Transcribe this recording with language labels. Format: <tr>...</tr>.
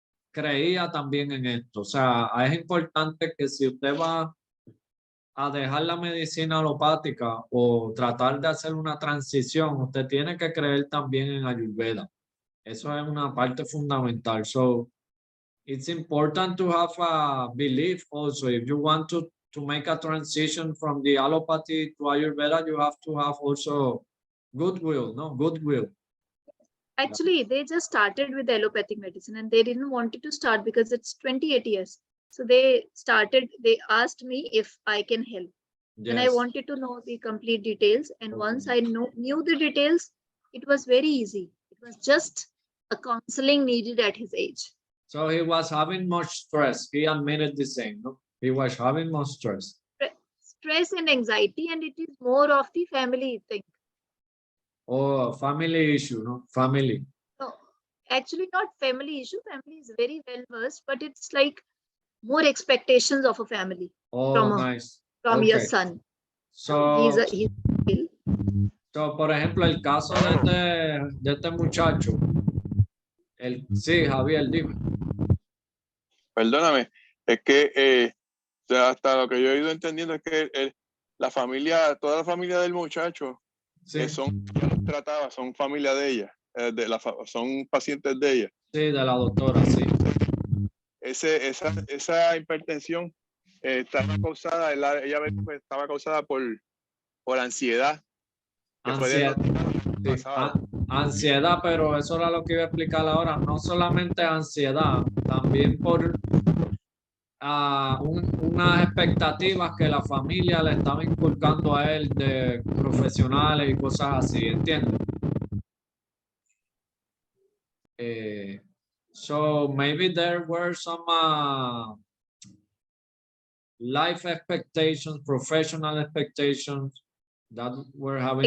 <es>creía también en esto. O sea, es importante que si usted va a dejar la medicina alopática o tratar de hacer una transición, usted tiene que creer también en Ayurveda. Eso es una parte fundamental.</es> <en>So it's important to have a belief also. If you want to make a transition from the allopathy to Ayurveda, you have to have also goodwill, no? Goodwill. Actually, they just started with allopathic medicine and they didn't want it to start because it's 28 years. So they asked me if I can help. And I Yes. wanted to know the complete details. And Okay. once I knew the details, it was very easy. It was just a counseling needed at his age. So he was having much stress. He admitted the same, no? He was having much stress. Stress and anxiety, and it is more of the family thing. Oh, family issue, no? Family. No, actually not family issue. Family is very well versed, but it's like more expectations of a family Oh, nice. from your Okay. son. So, He's</en> <es>so, por ejemplo, el caso de este muchacho, sí, Javier, dime. Perdóname, es que o sea, hasta lo que yo he ido entendiendo es que la familia, toda la familia del muchacho, Sí, ya los trataba, son familia de ella, son pacientes de ella. sí, de la doctora, sí. Esa hipertensión estaba causada, ella pues, estaba causada por ansiedad. Que fue Ansiedad, pasado. ansiedad, pero eso era lo que iba a explicar ahora. No solamente ansiedad, también por unas expectativas que la familia le estaba inculcando a él de profesionales y cosas así, ¿entiendes?</es> <en>So maybe there were some life expectations, professional expectations that were having</en>